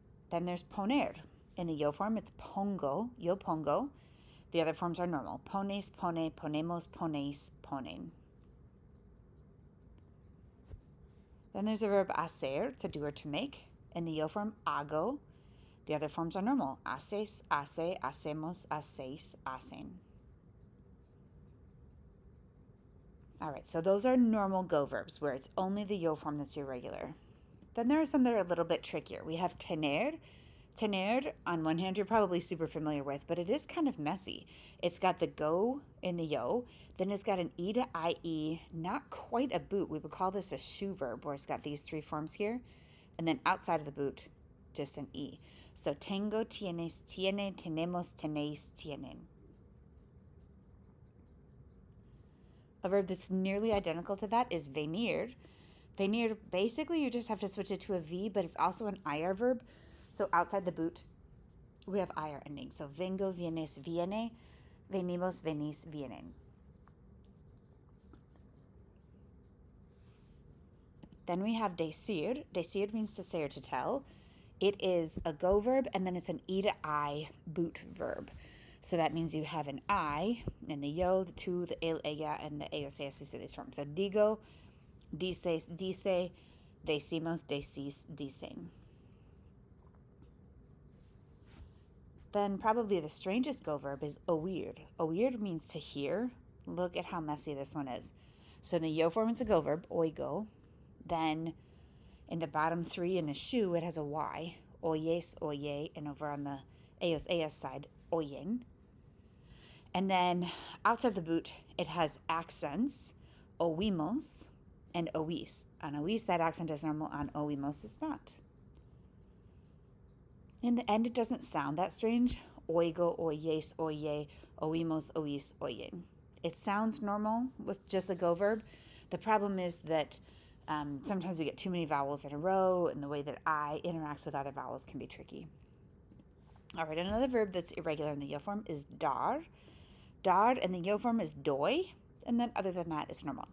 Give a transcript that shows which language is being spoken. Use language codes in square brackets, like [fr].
[en] Then there's poner. In the yo form, it's pongo. [es] Yo pongo. [en] The other forms are normal. [es] Pones, pone, ponemos, pones, ponen. [en] Then there's a verb hacer, to do or to make. In the yo form, hago. The other forms are normal. [es] Haces, hace, hacemos, hacéis, hacen. [en] All right, so those are normal go verbs where it's only the yo form that's irregular. Then there are some that are a little bit trickier. We have tener. Tener, on one hand, you're probably super familiar with, but it is kind of messy. It's got the go in the yo, then it's got an E to IE, not quite a boot. We would call this a shoe verb where it's got these three forms here, and then outside of the boot, just an E. [es] So tengo, tienes, tiene, tenemos, tenéis, tienen. [en] A verb that's nearly identical to that is venir. Venir, basically you just have to switch it to a V, but it's also an IR verb. So outside the boot, we have IR ending. [es] So vengo, vienes, viene, venimos, venís, vienen. [en] Then we have decir. Decir means to say or to tell. It is a go verb, and then it's an E to I boot verb. So that means you have an I in the yo, the tú, the el, ella, and the ellos, ellas, ustedes form. [es] So digo, dices, dice, decimos, decís, dicen. [en] Then probably the strangest go verb is oír. Oír means to hear. Look at how messy this one is. So in the yo form, it's a go verb, oigo. Then in the bottom three in the shoe, it has a Y. Oyes, oye, and over on the ellos, ellas side, oyen. And then outside the boot, it has accents, oímos and oís. On oís, that accent is normal. On oímos, it's not. In the end, it doesn't sound that strange. [es] Oigo, oyes, oye, oímos, oís, oyen. [en] It sounds normal with just a go verb. The problem is that sometimes we get too many vowels in a row, and the way that I interacts with other vowels can be tricky. All right, another verb that's irregular in the yo form is dar. Dar in the yo form is doy, and then other than that, it's normal.